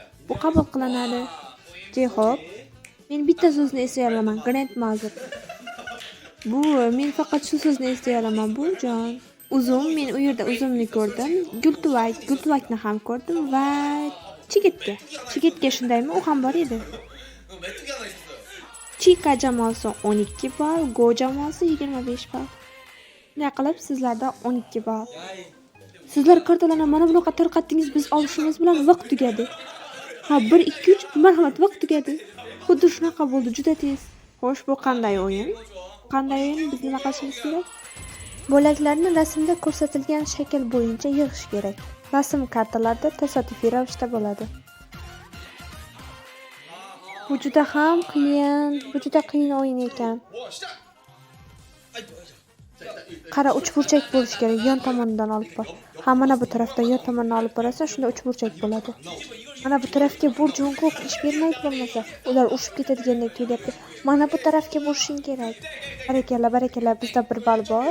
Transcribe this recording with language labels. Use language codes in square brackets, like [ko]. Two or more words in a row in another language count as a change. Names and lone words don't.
[uz] Bu qabul qilinadi. Xo'p. Men bitta so'zni eslay olaman. Grandmother. Bu men faqat shu so'zni eslay olaman. Bu jon. Uzum, men u yerda uzumni ko'rdim. Gultuvakni ham ko'rdim va chigitga. Chigitga shundaymi? U ham bor edi. [ko] 메뚜기 하나 있었어요. [uz] Chika jamoasi 12 ball, Go jamoasi 25 ball. Nima qilib sizlarda 12 ball. Sizlar kartalarni mana bunaqa tarqatdingiz, biz olishimiz bilan vaqt tugadi. Ha, 1 2 3 marhamat, vaqt tugadi. Xuddi shunaqa bo'ldi, juda tez. Xo'sh, bu qanday o'yin? Qanday o'yin? Biz nima qilishimiz kerak? Bo'laklarni rasmda ko'rsatilgan shakl bo'yicha yig'ish kerak. Rasm kartalarda tasodifiy ravishda bo'ladi. Bu juda ham qiyin. Bu juda qiyin o'yin ekan. [ko] 와, 시작. [uz] Qara, uchburchak bo'lishi kerak. Yon tomondan olib bor. Ha, mana bu tarafdan yon tomondan olib borasan, shunda uchburchak bo'ladi. Mana bu tarafga bur, Jungkook ish bermaydi bo'lmasa. Ular urushib ketadigandek tuyulyapti. Mana bu tarafga burishing kerak. Barakalla, barakalla. Bizda 1 ball bor.